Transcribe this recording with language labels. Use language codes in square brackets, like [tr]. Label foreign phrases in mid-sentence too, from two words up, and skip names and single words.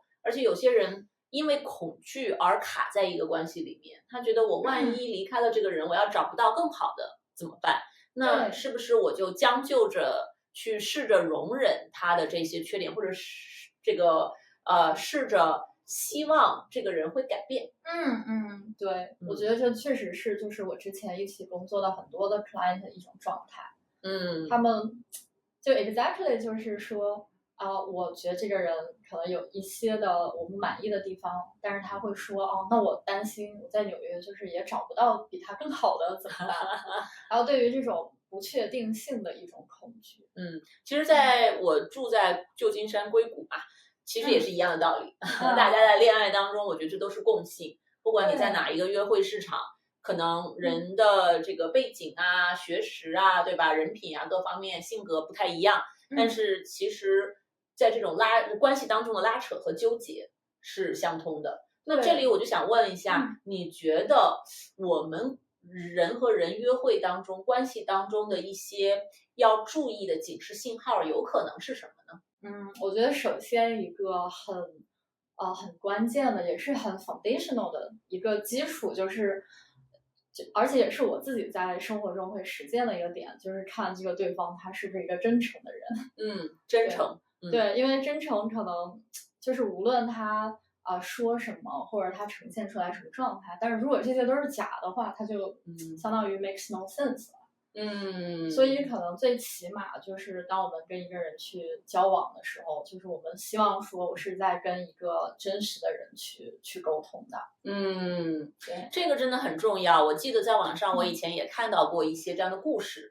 [zh] 而且有些人因為恐懼而卡在一個關係裡面，他覺得我萬一離開了這個人，我要找不到更好的怎麼辦？那是不是我就將就着去試着容忍他的這些缺點，或者是這個試着希望這個人會改變？對，我覺得這確實是就是我之前一起工作的很多的 client 的一種狀態。他們就 exactly 就是說我覺得這個人可能有一些的我不滿意的地方，但是他會說那我擔心我在紐約就是也找不到比他更好的怎麼辦？然後對於這種不確定性的一種恐懼。其實在我住在舊金山硅谷嘛，其實也是一樣的道理。大家在戀愛當中，我覺得這都是共性，不管你在哪一個約會市場，可能人的這個背景學識對吧，人品各方面性格不太一樣，但是其實在這種關係當中的拉扯和糾結是相通的。那這裡我就想問一下，你覺得我們人和人約會當中，關係當中的一些要注意的警示信號有可能是什麼呢？我覺得首先一个很關鍵的，也是很 foundational 的一個基礎，而且也是我自己在生活中會實踐的一個點，就是看這個對方他是不是一個真誠的人。真誠。對，因為真誠可能就是無論他說什麼，或者他呈現出來什麼狀態，但是如果這些都是假的話，他就相當於 [en] makes no sense [zh] 了。所以可能最起碼就是當我們跟一個人去交往的時候，就是我們希望說我是在跟一個真實的人去溝通的。對，這個真的很重要。我記得在網上我以前也看到過一些這樣的故事。